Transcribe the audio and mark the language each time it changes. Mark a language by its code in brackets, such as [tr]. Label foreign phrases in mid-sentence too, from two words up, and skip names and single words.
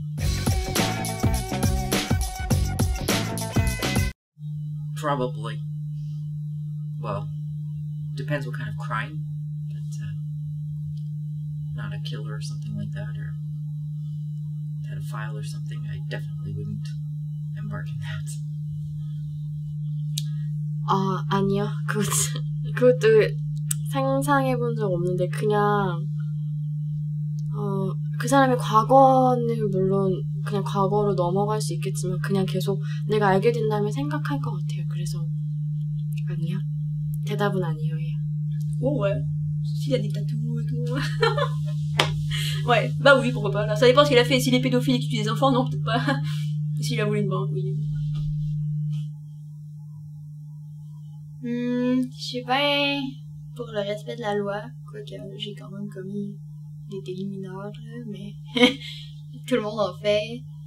[en] Probably. Well, depends what kind of crime. But, not a killer or something like that, or pedophile or something. I definitely wouldn't embark in that. [ko] 아니요. 그것도 상상해본 적 없는데 그냥 그 사람의 과거는 물론 그냥 과거로 넘어갈 수 있겠지만 그냥 계속 내가 알게 된다면 생각할 것 같아요. 그래서 아니요. 대답은 아니에요. [fr] Oh ouais. S'il a des tatous et tout. Ouais, bah oui, pourquoi pas. Là, ça dépend ce qu'il a fait. S'il est pédophile et qu'il tue des enfants, non, peut-être pas. S'il a volé une banque, oui. Je sais pas, pour le respect de la loi, quoique j'ai quand même commis des délits mineurs, là, mais tout le monde en fait.